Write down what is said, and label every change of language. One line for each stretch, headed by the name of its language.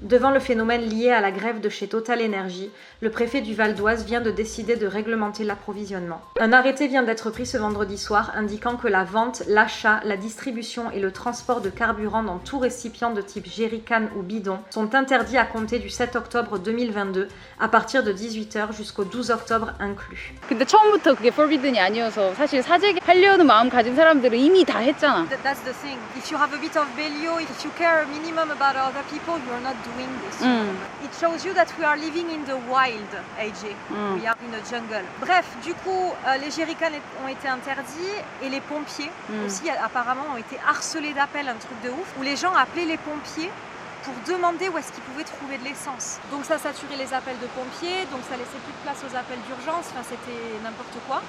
French: Devant le phénomène lié à la grève de chez Total Énergie, le préfet du Val d'Oise vient de décider de réglementer l'approvisionnement. Un arrêté vient d'être pris ce vendredi soir indiquant que la vente, l'achat, la distribution et le transport de carburant dans tout récipient de type jerrycan ou bidon sont interdits à compter du 7 octobre 2022 à partir de 18h jusqu'au 12 octobre inclus.
Korean: 근데 처음부터 그게 forbidden이 아니어서 사실 사재기 하려는 마음 가진 사람들은 이미 다 했잖아.
English: That's the thing. If you have a bit of value, if you care a minimum about other people, you're not doing this. shows you that we are living in the wild, AJ. We are in a jungle.
French: Bref, du coup, les jerrycans ont été interdits et les pompiers aussi apparemment ont été harcelés d'appels, un truc de ouf, où les gens appelaient les pompiers pour demander où est-ce qu'ils pouvaient trouver de l'essence. Donc ça saturait les appels de pompiers, donc ça laissait plus de place aux appels d'urgence, enfin c'était n'importe quoi.